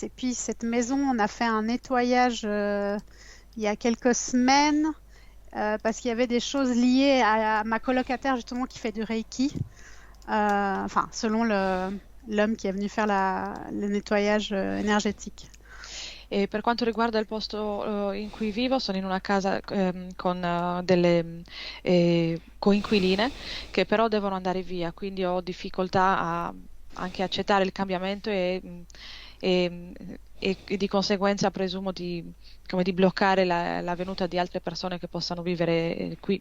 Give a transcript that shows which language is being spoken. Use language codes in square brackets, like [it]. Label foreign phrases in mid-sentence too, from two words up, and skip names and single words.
[fr] Et puis cette maison, on a fait un nettoyage il y a quelques semaines. Parce qu'il y avait des choses liées à ma colocataire justement qui fait du Reiki, enfin selon l'homme qui est venu faire le nettoyage énergétique. [it] E per quanto riguarda il posto in cui vivo, sono in una casa con delle coinquiline che però devono andare via, quindi ho difficoltà a anche accettare il cambiamento e di conseguenza presumo di bloccare la venuta di altre persone che possano vivere qui.